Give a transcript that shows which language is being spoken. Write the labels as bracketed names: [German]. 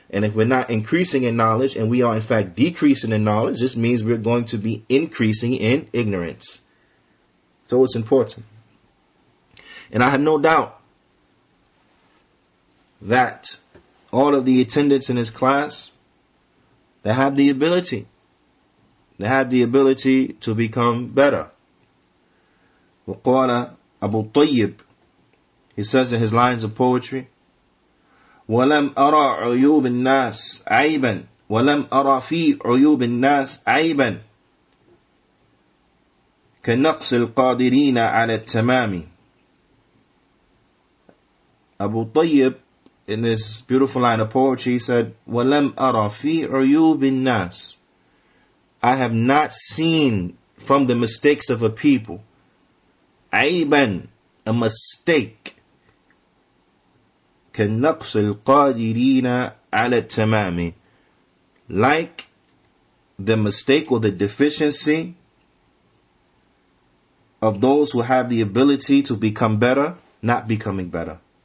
[English] And if we're not increasing in knowledge and we are in fact decreasing in knowledge, this means we're going to be increasing in ignorance. So it's important. And I have no doubt that all of the attendants in this class, they have the ability. They have the ability to become better. [Arabic] وقال [English] Abu Tayyib, he says in his lines of poetry, [Arabic] وَلَمْ أَرَى عُيُوبِ النَّاسِ عَيْبًا وَلَمْ أَرَى فِي عُيُوبِ النَّاسِ عَيْبًا كَنَقْصِ الْقَادِرِينَ عَلَى التَّمَامِ. [English] Abu Tayyib, in this beautiful line of poetry, said, [Arabic] وَلَمْ أَرَى فِي عُيُوبِ النَّاسِ. [English] I have not seen from the mistakes of a people, [Arabic] عَيْبًا, [English] a mistake, [Arabic] كَنَقْصِ الْقَادِرِينَ عَلَى التَّمَامِ, [English] like the mistake or the deficiency of those who have the ability to become better, not becoming better.